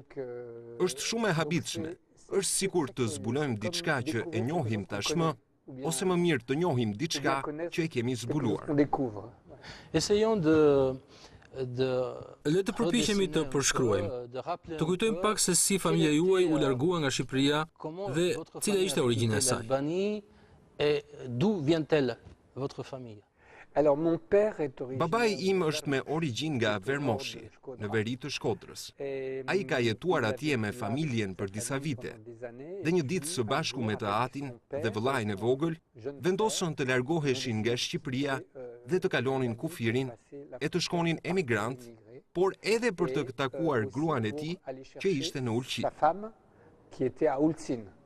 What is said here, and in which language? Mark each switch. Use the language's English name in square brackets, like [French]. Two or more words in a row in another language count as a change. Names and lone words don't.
[Albanian] Është shumë e habitshme. Është sikur të zbulojmë diçka që e njohim tashmë, ose më mirë të njohim diçka që e kemi zbuluar. Le të përpiqemi të përshkruajmë. Të kujtojmë pak se si familja juaj u largua nga Shqipëria dhe cila ishte origjina e saj. [French] D'où vient-elle votre famille? [Albanian] Babai im është me origjinë nga Vermoshi, në veri të Shkodrës. Ai ka jetuar atje me familjen për disa vite. Dhe një ditë së bashku me të atin dhe vëllain e vogël, vendosën të largoheshin nga Shqipëria dhe të kalonin kufirin e të shkonin emigrant, por edhe për të takuar gruan e tij që ishte në Ulqin.